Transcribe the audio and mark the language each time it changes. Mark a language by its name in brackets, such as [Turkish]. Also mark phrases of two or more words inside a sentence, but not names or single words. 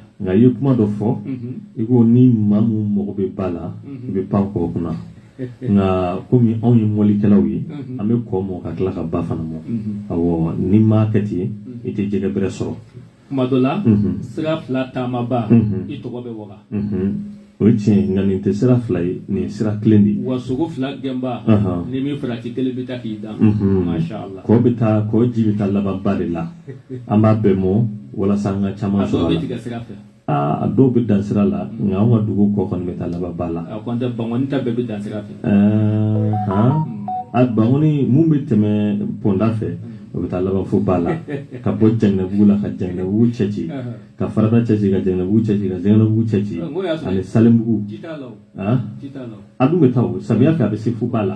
[Bambara] nka i ye kuma dɔ fɔ i ko ni maa min mago bɛ ba la i bɛ pan kɔ kunna nka komi anw ye mɔlikɛlaw ye an bɛ kɔ mɔ ka tila ka ba fana mɔ awɔ ni maa kɛ ten i tɛ jɛgɛ bɛrɛ sɔrɔ kuma dɔ la sira fila taamaba i tɔgɔ bɛ waga o ye tiɲɛ nka nin tɛ sira fila ye nin ye sira kelen de ye wa sogo fila gɛnba ni min farati kelen bɛ taa k'i dan [Arabic] ما شاء الله [Bambara] kɔ bɛ taa kɔ ji bɛ taa laban ba de la an b'a bɛɛ mɔ walasa an ka caman sɔrɔ a la a dɔw bɛ tigɛ sira fɛ a dɔw bɛ dan sira la nka anw ka dugu kɔ kɔni bɛ taa laban ba la a kɔn tɛ bangɔni ta bɛɛ bɛ dan sira fɛ a bangɔni mun bɛ tɛmɛ pɔnda fɛ o bɛ taa laban fo ba la ka bɔ Janginɛbugu la ka Janginɛbugu cɛ ci ka Farada cɛ ci ka Janginɛbugu cɛ ci ka Janginɛbugu cɛ ci ani Salembugu a dun bɛ taa o samiya fɛ a bɛ se fo ba la